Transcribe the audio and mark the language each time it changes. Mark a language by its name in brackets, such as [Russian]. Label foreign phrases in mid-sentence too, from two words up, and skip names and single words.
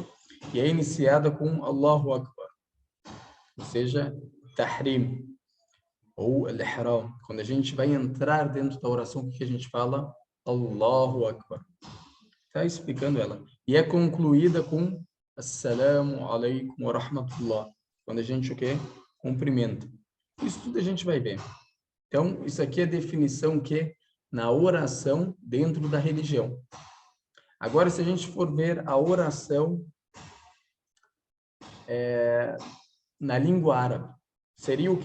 [Portuguese] E é iniciada com [Arabic] الله أكبر, [Portuguese] ou seja, Tahrim, ou Al-Ihram. Quando a gente vai entrar dentro da oração, o que a gente fala? [Arabic] الله أكبر. [Portuguese] Está explicando ela. E é concluída com [Arabic] السلام عليكم ورحمة الله. [Portuguese] Quando a gente o quê? Cumprimenta. Isso tudo a gente vai ver. Então, isso aqui é a definição que na oração dentro da religião. Agora, se a gente for ver a oração na língua árabe, seria o que?